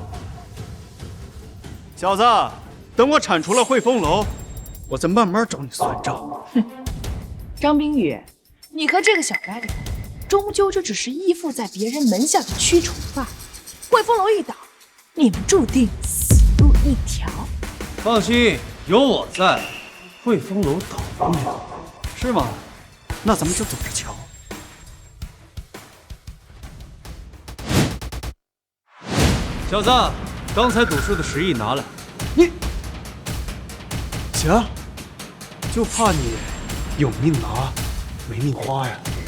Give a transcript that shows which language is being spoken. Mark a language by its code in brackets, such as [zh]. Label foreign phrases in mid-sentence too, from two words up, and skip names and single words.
[zh] 小子，等我鏟除了匯豐樓，我再慢慢找你算賬。哼，張冰雨，你和這個小白臉，終究就只是依附在別人門下的蛆蟲罷了。匯豐樓一倒，你們注定死路一條。放心，有我在，匯豐樓倒不了。是嗎？那咱們就走着瞧。小子， 刚才赌输的10億拿来。你行，就怕你有命拿，没命花呀。